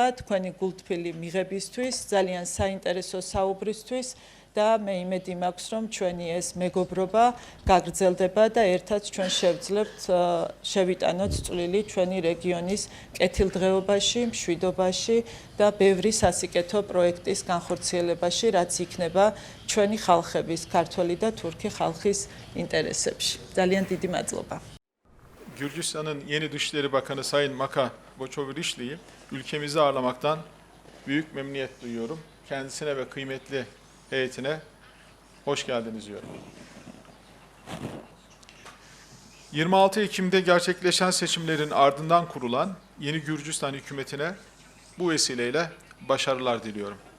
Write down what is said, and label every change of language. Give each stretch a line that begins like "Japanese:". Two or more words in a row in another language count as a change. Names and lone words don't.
Georgian: თქვენი გულთბილი მიღებისთვის, ძალიან საინტერესო საუბრისთვის და მე იმედი მაქვს, რომ ჩვენი ეს მეგობრობა გაგრძელდება და ერთად ჩვენ შევძლებთ შევიტანოთ წვლილი ჩვენი რეგიონის კეთილდღეობაში, მშვიდობაში და ბევრი სასიკეთო პროექტის განხორციელებაში, რაც იქნება ჩვენი ხალხების, ქართველი და თურქი ხალხის ინტერესებში. Ძალიან დიდი mადloba.
Turkish: Gürcistan'ın yeni Dışişleri Bakanı Sayın Maka Boçovrişli'yi ülkemizi ağırlamaktan büyük memnuniyet duyuyorum. Kendisine ve kıymetli heyetine hoş geldiniz diyorum. 26 Ekim'de gerçekleşen seçimlerin ardından kurulan yeni Gürcistan hükümetine bu vesileyle başarılar diliyorum.